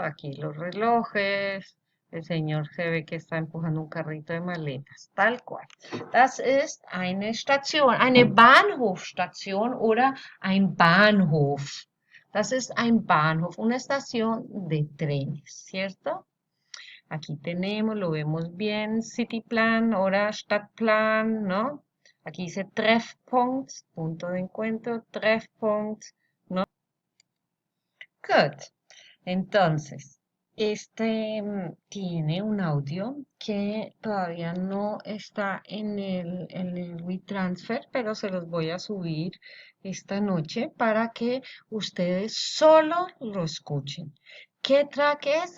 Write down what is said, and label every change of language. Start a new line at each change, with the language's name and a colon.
Spanish: Aquí los relojes, el señor se ve que está empujando un carrito de maletas, tal cual.
German: Das ist eine Station, eine Bahnhofstation oder ein Bahnhof. Das ist ein Bahnhof,
Spanish: una estación de trenes, ¿cierto? Aquí tenemos, lo vemos bien, Cityplan, ahora Stadtplan, ¿no? Aquí dice Treffpunkt, punto de encuentro, Treffpunkt, ¿no? Good. Entonces, tiene un audio que todavía no está en el WeTransfer, pero se los voy a subir esta noche para que ustedes solo lo escuchen. ¿Qué track es?